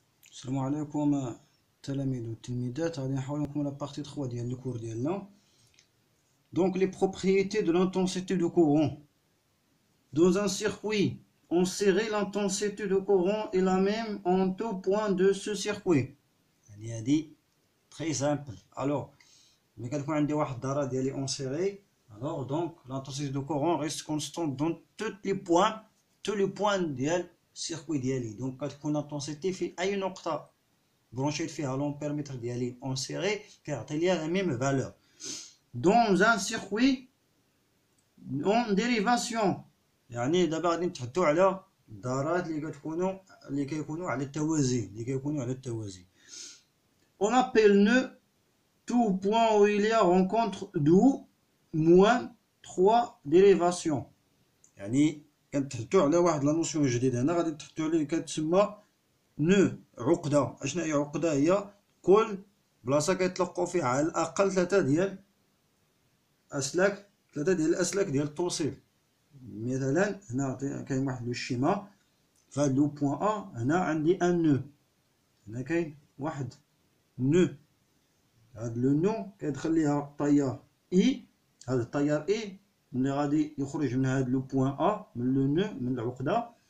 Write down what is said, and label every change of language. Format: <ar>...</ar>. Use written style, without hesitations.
<ar>السلام عليكم التلاميذ والتلميذات. غادي نحاول نكمل لابارتي 3 ديال الكور ديالنا.</ar> <fr>Donc les propriétés de l'intensité de courant. Dans un circuit en série, l'intensité de courant est la même en tout point de ce circuit.</fr> <ar>يعني هادي</ar> <fr>très simple. Alors</fr> <ar>ملي كتكون عندي واحد الدارة ديالي</ar> <fr>en série, alors donc l'intensité de courant reste constante dans tous les points</fr> <ar>ديال السيركوي ديالي. Donc كتكون l'intensité في أي نقطة branché فيها l'ampèremètre ديالي en série كيعطي ليا la même valeur.</ar> <fr>Dans un circuit en dérivation,</fr> <ar>يعني دابا غادي نتحدثوا على الدارات اللي كيكونوا على التوازي.</ar> <fr>On appelle nœud tout point où il y a rencontre d'où moins 3 dérivations.</fr> <ar>يعني كنتحدثوا على واحد لا نوسيون جديده هنا غادي نتحدثوا عليه كتسمى نو عقده. اشنا هي عقده؟ هي كل بلاصه كيطلقوا فيها على الاقل ثلاثه ديال الاسلاك ديال التوصيل. مثلا هنا كاين واحد لو شيما فهاد لو بوين ا، هنا عندي ان نو، هنا كاين واحد نو، هاد لو نو كيدخل ليها طيار اي، هاد الطيار اي ملي غادي يخرج من هاد لو بوين ا من لو نو من العقده</ar>